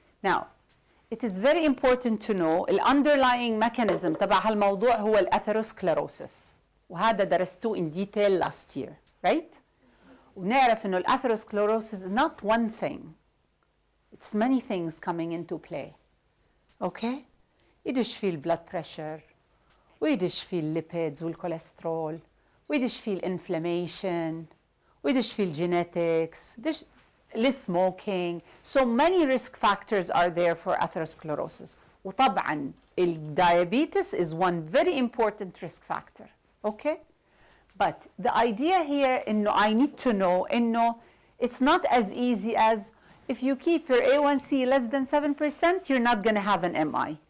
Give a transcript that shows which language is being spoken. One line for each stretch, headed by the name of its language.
English: Now, it is very important to know the underlying mechanism
Arabic: تبع هالموضوع هو الأثيروسكليروسيس. وهذا درستوه
English: in detail last year, right?
Arabic: ونعرف إنه الأثيروسكليروسيس
English: is not one thing. It's many things coming into play. Okay?
Arabic: يدش فيه blood pressure, ويدش فيه lipids والكوليسترول, ويدش فيه inflammation, ويدش فيه genetics, smoking.
English: So many risk factors are there for atherosclerosis.
Arabic: وطبعا
English: diabetes is one very important risk factor. Okay? But the idea here
Arabic: إنه
English: I need to know إنه it's not as easy as if you keep your A1C less than 7%, you're not going to have an MI.